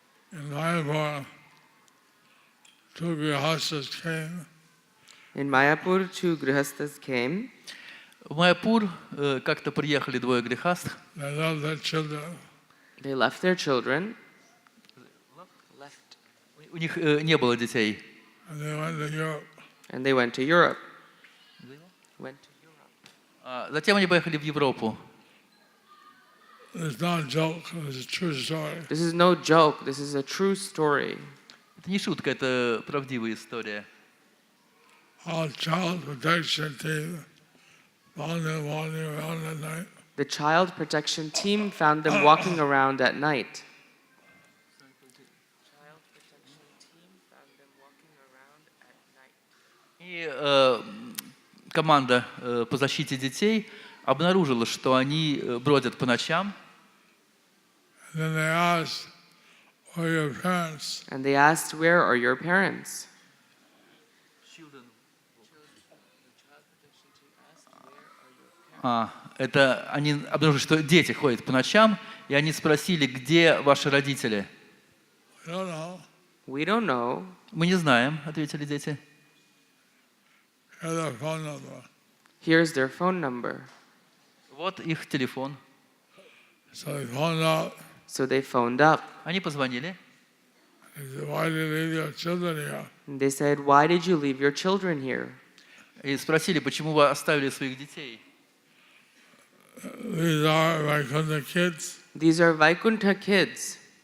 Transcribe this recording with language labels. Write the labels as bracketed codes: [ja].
[en] In Mayapur, two grihastas came. In Mayapur, two grihastas came. [ru] В Майяпур как-то приехали двое грехастх. [en] They left their children. They left their children. [ru] У них не было детей. [en] And they went to Europe. And they went to Europe. Went to Europe. [ru] Затем они поехали в Европу. [en] It's not a joke, it's a true story. This is no joke. This is a true story. [ru] Это не шутка, это правдивая история. [en] Our child protection team found them wandering around at night. The child protection team found them walking around at night. [ru] И команда по защите детей обнаружила, что они бродят по ночам. [en] And then they asked, where are your parents? And they asked, "Where are your parents?" [ru] Это они обнаружили, что дети ходят по ночам, и они спросили, где ваши родители. [en] I don't know. We don't know. [ru] Мы не знаем, ответили дети. [en] Here's their phone number. Here's their phone number. [ru] Вот их телефон. [en] So they phoned out. So they phoned up. [ru] Они позвонили. [en] They said, why did you leave your children here? And they said, "Why did you leave your children here?" [ru] И спросили, почему вы оставили своих детей. [en] These are Vaikuntha kids. These are Vaikuntha kids.